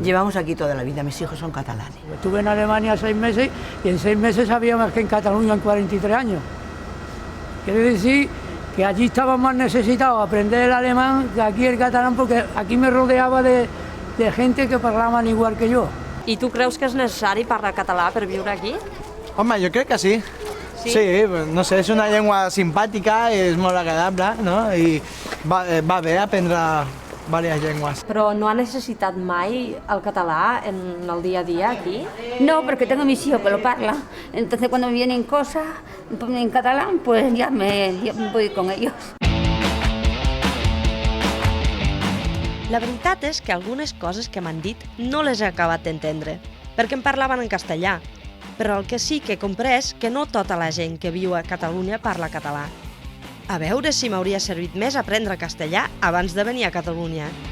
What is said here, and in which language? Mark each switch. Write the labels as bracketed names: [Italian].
[Spanish] Llevamos aquí toda la vida, mis hijos son catalanes. Estuve en Alemania 6 meses y en 6 meses sabía más que en Cataluña en 43 años. Quiere decir que allí estaba más necesitado aprender el alemán que aquí el catalán, porque aquí me rodeaba de gente que [Catalan] parlaven igual que jo. I tu creus que és necessari parlar català per viure aquí? Home, jo crec que sí. Sí, no sé, és una llengua simpàtica, és molt agradable, no? I va bé aprendre diverses llengües. Però no ha necessitat mai el català en el día a día aquí? [Spanish] No, porque tengo mis hijos que lo parlan. Entonces cuando vienen cosas en catalán, pues ya me voy con ellos. [Catalan] La veritat és que algunes coses que m'han dit no les he acabat d'entendre, perquè em parlaven en castellà. Però el que sí que he comprès que no tota la gent que viu a Catalunya parla català. A veure si m'hauria servit més aprendre castellà abans de venir a Catalunya.